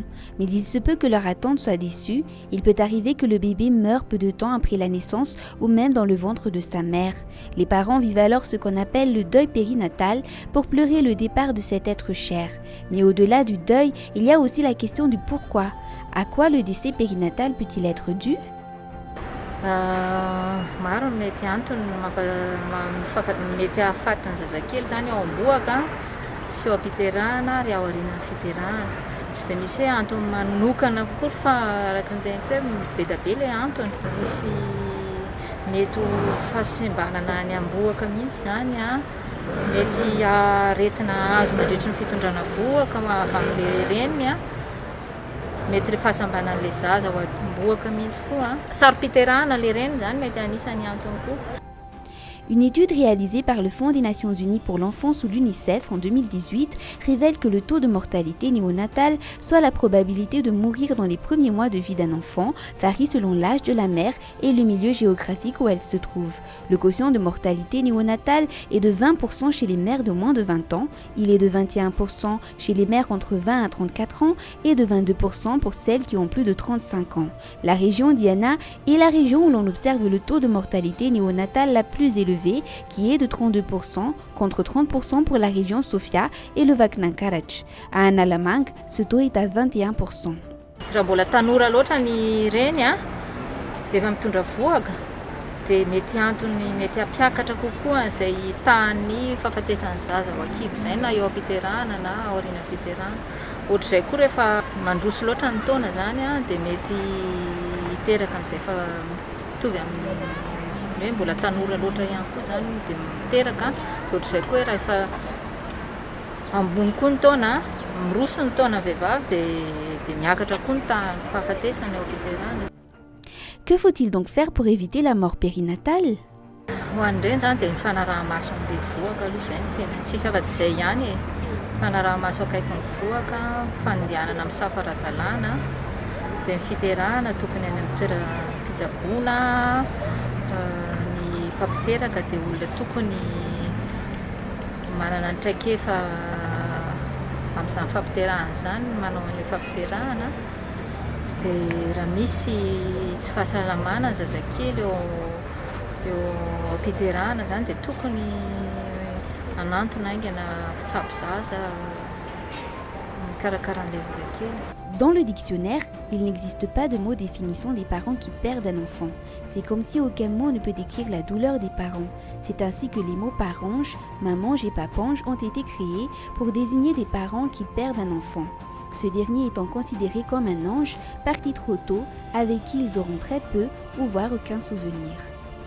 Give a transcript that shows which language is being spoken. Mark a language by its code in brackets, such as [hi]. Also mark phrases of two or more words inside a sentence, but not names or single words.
[fr] Mais il se peut que leur attente soit déçue. Il peut arriver que le bébé meure peu de temps après la naissance ou même dans le ventre de sa mère. Les parents vivent alors ce qu'on appelle le deuil périnatal pour pleurer le départ de cet être cher. Mais au-delà du deuil, il y a aussi la question du pourquoi. À quoi le décès périnatal peut-il être dû? [mg] Maro ny mety antony mety ahafaty ny zazakely zany ao am-boaka sy eo am-piterahana ary ao aorian'ny fiterahana. Tsy dia misy hoe antony manokana kokoa fa araka ny teniko hoe be da be ilay antony. Misy mety ho fahasembanana any am-boaka mihitsy zany a, mety aretina azo mandritra ny fitondrana voaka avy amin'ilay reniny a, mety le fahasambanan'ilay zaza ho am-boaka mihitsy koa. Sarom-piterahana ilay reniny zany mety anisany antony koa. [fr] Une étude réalisée par le Fonds des Nations Unies pour l'enfance ou l'UNICEF en 2018 révèle que le taux de mortalité néonatale, soit la probabilité de mourir dans les premiers mois de vie d'un enfant, varie selon l'âge de la mère et le milieu géographique où elle se trouve. Le quotient de mortalité néonatale est de 20% chez les mères de moins de 20 ans, il est de 21% chez les mères entre 20 à 34 ans et de 22% pour celles qui ont plus de 35 ans. La région Diana est la région où l'on observe le taux de mortalité néonatale la plus élevée, qui est de 32% contre 30% pour la région Sofia et le Vakna Karach. À Analamanga, ce taux est à 21%. [mg] Raha mbola tanora loatra ny reny a, dia efa mitondra voaka, dia mety antony mety hampiakatra kokoa izay tahan'ny fahafatesany zaza ho ankibo izay na eo am-piterahana na ao aorian'ny fiterahana. Ohatr'izay koa rehefa mandroso loatra ny taona zany a, dia mety hiteraka amin'izay fa mitovy amin'ny hoe mbola tanora loatra ihany koa zany dia miteraka. Ohatr'izay koa raha efa ambony koa ny taona, miroso ny taona vehivavy dia miakatra koa ny fahafatesany ao am-piterahana. [fr] Que faut-il donc faire pour éviter la mort périnatale? [mg] Ho an'ireny zany dia mifanaraha-maso amin'ilay voaka aloha izay no tena tsisy afa-tsy izay ihany e. Mifanaraha-maso akaikin'ny voaka, fandehanana amin'ny safa ara-dalàna, dia ny fiterahana tokony any amin'ny toeram-pitsaboana. Ny mpampiteraka dia olona tokony manana ny traikefa amin'izany fampiterahana izany, manao an'ilay fampiterahana. Dia raha misy tsy fahasalamana ny zazakely eo am-piterahana zany dia tokony anantona aingana mpitsabo zaza mikarakarana zazakely. [fr] Dans le dictionnaire, il n'existe pas de mot définissant des parents qui perdent un enfant. C'est comme si aucun mot ne peut décrire la douleur des parents. C'est ainsi que les mots parange, mamange et papange ont été créés pour désigner des parents qui perdent un enfant. Ce dernier étant considéré comme un ange, parti trop tôt, avec qui ils auront très peu ou voire aucun souvenir.